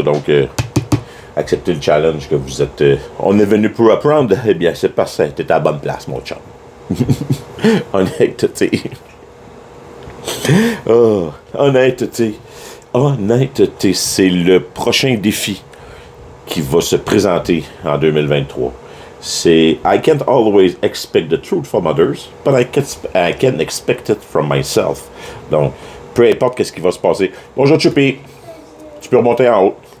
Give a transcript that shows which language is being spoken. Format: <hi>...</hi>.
<fr>Donc, accepter le challenge que vous êtes... on est venu pour apprendre. Eh bien, c'est parfait. T'es à la bonne place, mon chum. Honnêteté. Oh, honnêteté. Honnêteté, c'est le prochain défi qui va se présenter en 2023. C'est</fr> <en>I can't always expect the truth from others, but I can expect it from myself.</en> <fr>Donc, peu importe qu'est-ce qui va se passer. Bonjour, Chupi. Tu peux remonter en haut.</fr>